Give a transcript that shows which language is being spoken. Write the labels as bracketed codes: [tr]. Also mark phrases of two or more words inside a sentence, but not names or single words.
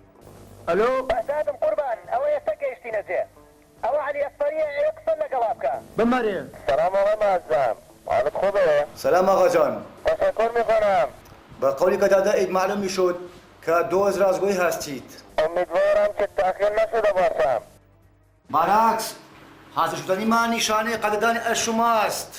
[ckb] ئەلۆ؟ بەزادم قوربان ئەوە ئێستا گەیشتینە جێ ئەوە عەلی ئەسپەریە ئێوە قسە لەگەڵا بکە. [fa] بمره. سلام آقا معظم، حالت خوبه؟ سلام آقا جان. تشکر میکنم. با قولی که داده اید معلوم میشد که دوز رازگویی هستید. امیدوارم که تأخیر نشده باشم. برعکس حاضر شدنی من نشانه قدردانی از شماست.